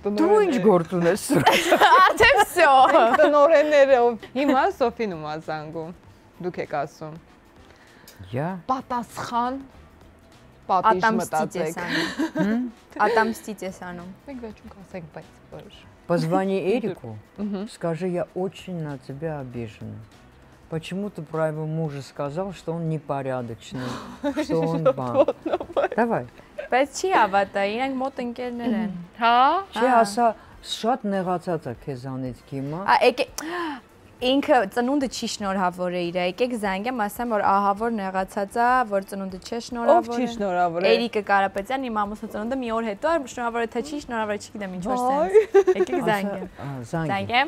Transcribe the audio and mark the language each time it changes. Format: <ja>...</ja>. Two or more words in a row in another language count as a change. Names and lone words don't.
<hy>Դու ինչ գործ ունես։ Արդեն всё։ տնօրեններով։ Հիմա Սոֆին ում ազանգում։ Դուք եք ասում։</hy> <ru>Я?</ru> <hy>Պատասխան պատիժ մտածեք։ Отомстить ես անում։ Մենք վերջում կասենք, բայց որ։</hy> <ru>Позвони Эрику, скажи, я очень на тебя обижена. Почему ты про его мужа сказал, что он непорядочный, что он бан? Давай.</ru> <hy>Բայց չի հավատա, իրենք մոտ ընկերներ են։ Հա։ Չի ասա, շատ նեղացած է քեզանից հիմա։ Ինքը ծնունդը չի շնորհավոր է իր, եկեք զանգեմ, ասեմ, որ ահա որ նեղացած է, որ ծնունդը չէ շնորհավոր։ Ով չի շնորհավոր է։ Էրիկը Կարապետյան, իմ ամուսնու ծնունդը մի օր հետո է, շնորհավոր է թե չի, շնորհավոր է չգիտեմ ինչ որ սենց։ Եկեք զանգեմ։ Զանգեմ։</hy>